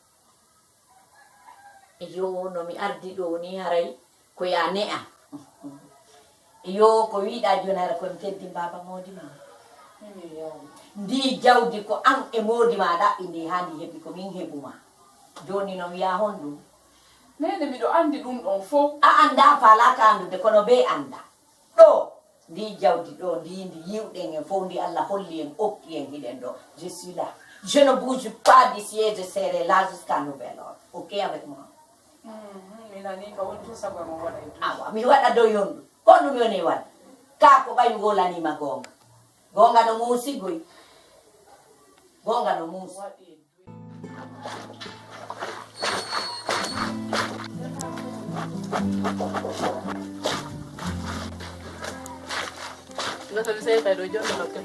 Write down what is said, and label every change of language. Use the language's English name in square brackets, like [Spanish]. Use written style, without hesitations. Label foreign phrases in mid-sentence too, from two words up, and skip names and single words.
[Fula] yo no mi ardi ɗo ni haray ko ya ne'a yo ko wiiɗa joni hara komi teddi baba moodi ma ndi jawdi ko an e moodi ma ɗaɓɓi ndi handi heɓi ko min heɓuma joni no wiya hon ɗum nene miɗo andi ɗum ɗon fof a anda falaka andude kono be anda ɗo ndi jawdi ɗo ndi yiwɗen en fof ndi Allah holli en okki en hiɗen ɗo [French] je suis là je ne bouge pas d'ici et je serai là jusqu'à nouvel ordre ok avec moi [Fula] mi nani ka woni to sago mon waɗa e awa mi waɗa dow yondu ko ɗum yoni waɗa ka ko ɓayi wolanima gonga gonga no muusigoy gonga no muusi goto mi seytay ɗo jonde lokken